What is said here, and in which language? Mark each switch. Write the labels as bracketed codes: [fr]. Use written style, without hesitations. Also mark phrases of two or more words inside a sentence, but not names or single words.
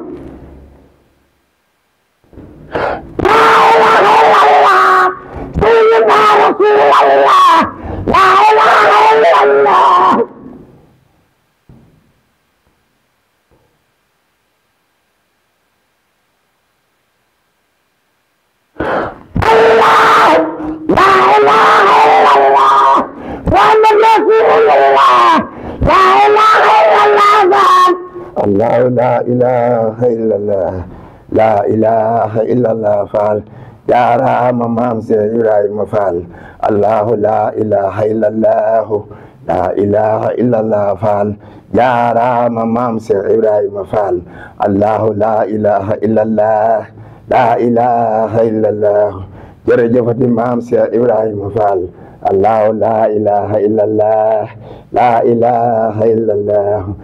[ar] سيدنا رسول الله لا إله إلا الله الله لا إله إلا الله محمد رسول الله لا إله إلا الله الله لا إله إلا الله لا إله إلا الله [wo] فعل jaaraama maam Seex Ibrahima Faal [ar] الله لا إله إلا الله لا إله إلا الله [wo] Faal jaaraama maam Seex Ibrahima Faal [ar] الله لا إله إلا الله لا إله إلا الله [wo] jërëjëfati maam Seex Ibrahima Faal [ar] الله لا إله إلا الله لا إله إلا الله